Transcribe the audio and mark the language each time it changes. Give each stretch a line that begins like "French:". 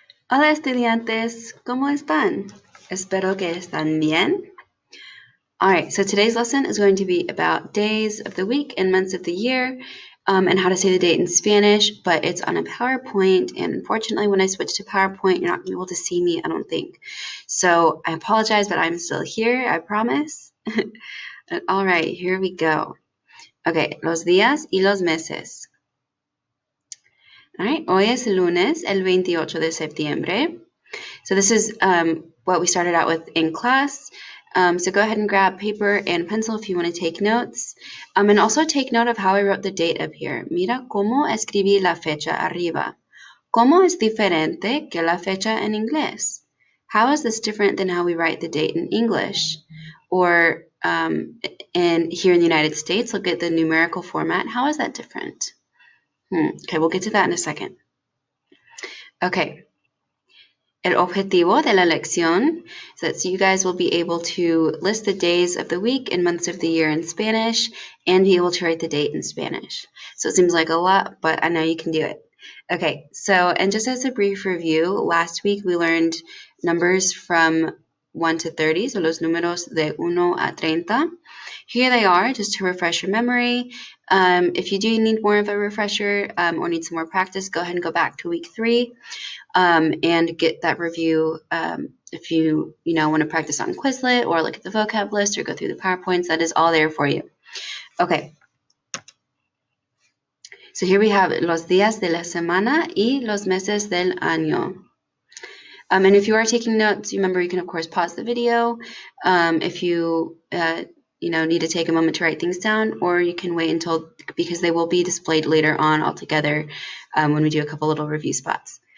Spanish: Hola estudiantes, ¿cómo están? Espero que están bien.
English: Alright, so today's lesson is going to be about days of the week and months of the year and how to say the date in Spanish, but it's on a PowerPoint, and unfortunately when I switch to PowerPoint, you're not going to be able to see me, I don't think. So I apologize, but I'm still here, I promise. Alright, here we go.
Spanish: Okay, los días y los meses. All right, hoy es lunes, el 28 de septiembre.
English: So this is what we started out with in class. So go ahead and grab paper and pencil if you want to take notes. And also take note of how I wrote the date up here.
Spanish: Mira cómo escribí la fecha arriba. ¿Cómo es diferente que la fecha en inglés?
English: How is this different than how we write the date in English? Or in here in the United States, look at the numerical format. How is that different? Okay, we'll get to that in a second. Okay.
Spanish: El objetivo de la lección
English: is that so you guys will be able to list the days of the week and months of the year in Spanish and be able to write the date in Spanish. So it seems like a lot, but I know you can do it. Okay, so and just as a brief review, last week we learned numbers from 1 to 30, so
Spanish: los números de 1 a 30.
English: Here they are, just to refresh your memory. If you do need more of a refresher or need some more practice, go ahead and go back to week 3 and get that review. If you want to practice on Quizlet or look at the vocab list or go through the PowerPoints, that is all there for you. Okay. So here we have
Spanish: los días de la semana y los meses del año.
English: And if you are taking notes, remember you can of course pause the video if you need to take a moment to write things down, or you can wait until, because they will be displayed later on all together when we do a couple little review spots.